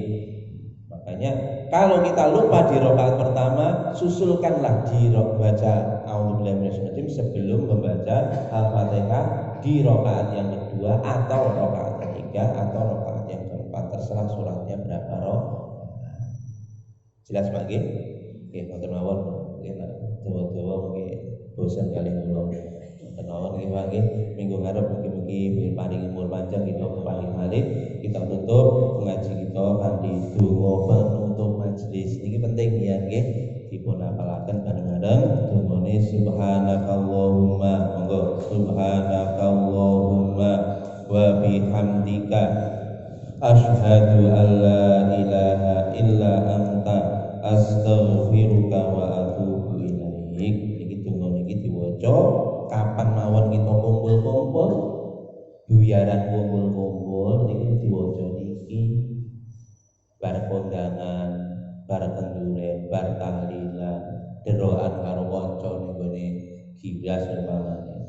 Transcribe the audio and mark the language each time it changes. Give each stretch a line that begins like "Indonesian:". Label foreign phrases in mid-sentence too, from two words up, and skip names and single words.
Indonesian: Makanya kalau kita lupa di rakaat pertama, susulkanlah di baca
Arabic: أعوذ بالله من الشيطان الرجيم
Indonesian: sebelum membaca Al-Fatihah di rakaat yang kedua atau rakaat ketiga atau rakaat yang keempat, terserah suratnya berapa rakaat. Jelas,
Javanese: Pak, nggih? Nggih, wonten mawon. Nggih, dawa-dawa mungkin bosan kali kula. Wonten mawon nggih, Pak, nggih. Minggu ngarep mugi-mugi paring umur panjang kita paling malih. Kita tutup ngaji kita kanthi donga penutup majelis. Niki penting ya, nggih. Dipun apalaken bareng-bareng dongane
Arabic: سبحانك اللهم,
Javanese: monggo
Arabic: سبحانك اللهم وبحمدك أشهد أن لا إله إلا أنت أستغفرك وأتوب إليك.
Javanese: Niki donga niki diwaca kapan mawon kita kumpul-kumpul, buyaran kumpul-kumpul niki diwaca niki bar kondangan, bar kenduren, bar tahlilan, derokan karo kanca ning gone gibras umpamane.